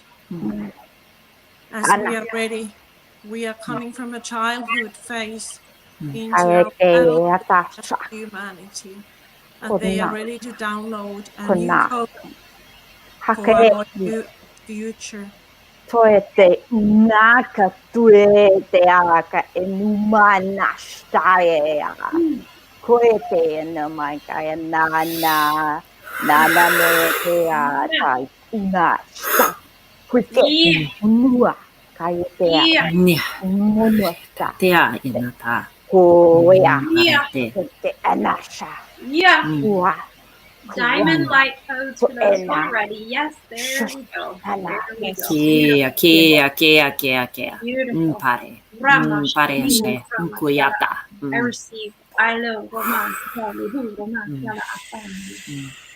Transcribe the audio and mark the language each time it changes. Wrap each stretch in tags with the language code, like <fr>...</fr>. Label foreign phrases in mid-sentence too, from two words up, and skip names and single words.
<en>As we are ready, we are coming from a childhood phase into our adult as humanity. And they are ready to download a new code for our new future. Toete naka tuete aka enumana shtaea. Koete no my kaya nana metea tai una sta. Kuite nua kaya tea. Monuata. Tea inata. Koya. Yeah. Kote anasha. Yeah. Ua. Diamond light codes for those who are ready. Yes, there we go. There we go. Kia. Beautiful. Pare. Rama, Pare Shani, se. Rama, Kuyata. I receive. I love Roma, Kali, Hu, Roma, Yala, Asami.</en>